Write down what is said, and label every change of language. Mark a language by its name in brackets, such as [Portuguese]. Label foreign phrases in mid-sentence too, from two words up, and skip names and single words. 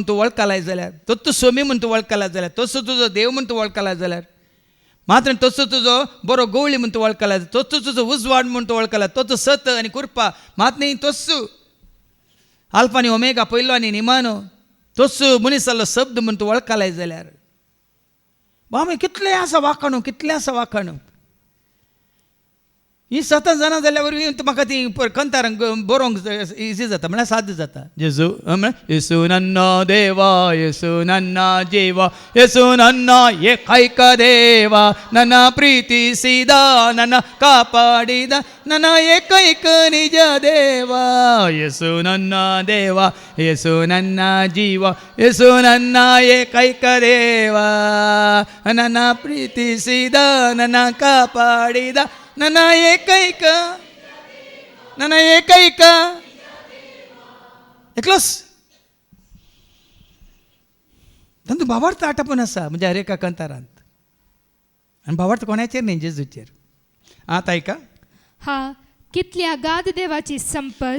[Konkani] तूं वळख लायत जाल्यार तोच सोमी म्हूण तूं वळख लायत जाल्यार तोच तुजो देव म्हूण तूं वळख लायत जाल्यार मात्र तोच तुजो बरो गवळी म्हूण तूं वळख लायत तोच तुजो उजवाड म्हूण तूं वळख लायत तोच सत आनी कुरपा मात न्ही तोच आल्फा आनी ओमेगा पयलो आनी निमानो तोच मनीस जाल्लो शब्द म्हूण तूं वळख लायत जाल्यार बामे कितलें आसा वाखाणू ही 7 जाणां जाल्या वरवीं म्हाका ती कंतारांक बरोवंक इजी जाता म्हळ्यार साध्य जाता जेजू येसू [Kannada] ನನ್ನ ದೇವಾ ಯೇಸು ನನ್ನ ಜೀವಾ ಯೇಸು ನನ್ನ ಏಕೈಕ ದೇವಾ ನನ್ನ ಪ್ರೀತಿಸಿದ ನನ್ನ ಕಾಪಾಡಿದ ನನ್ನ ಏಕೈಕ ನಿಜ ದೇವ ಯೇಸು ನನ್ನ ದೇವ ಯೇಸು ನನ್ನ ಜೀವ ಯೇಸು ನನ್ನ ಏಕೈಕ ದೇವ ನನ್ನ ಪ್ರೀತಿಸಿದ ನನ್ನ ಕಾಪಾಡಿದ ನನ್ನ ಏಕೈಕ [Konkani] एकलोच तातूंत भावार्थ आटापून आसा म्हणजे हरेका कंतारांत आनी भावार्थ कोणाचेर न्ही जेजूचेर आतां ऐका हा कितली अगाध देवाची संपत